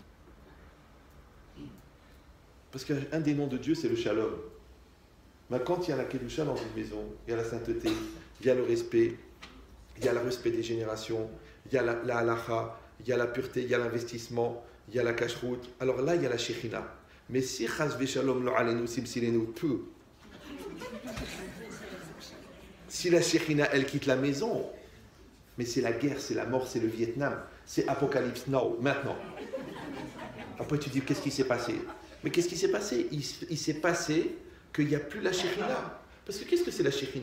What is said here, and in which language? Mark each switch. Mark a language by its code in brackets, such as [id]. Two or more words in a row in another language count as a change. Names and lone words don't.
[fr] Parce qu'un des noms de Dieu, c'est le shalom. Mais quand il y a la kedusha dans une maison, il y a la sainteté, il y a le respect, il y a le respect des générations, il y a la halacha, il y a la pureté, il y a l'investissement, il y a la cache-route. Alors là, il y a la shechina. Mais si [he] חס ושלום לא עלינו [fr] simsilenu tout, si la shechina, elle quitte la maison, mais c'est la guerre, c'est la mort, c'est le Vietnam, c'est Apocalypse Now, maintenant. Après tu dis, qu'est-ce qui s'est passé? Mais qu'est-ce qui s'est passé? Il s'est passé qu'il n'y a plus la shechina. Parce que qu'est-ce que c'est la shechina?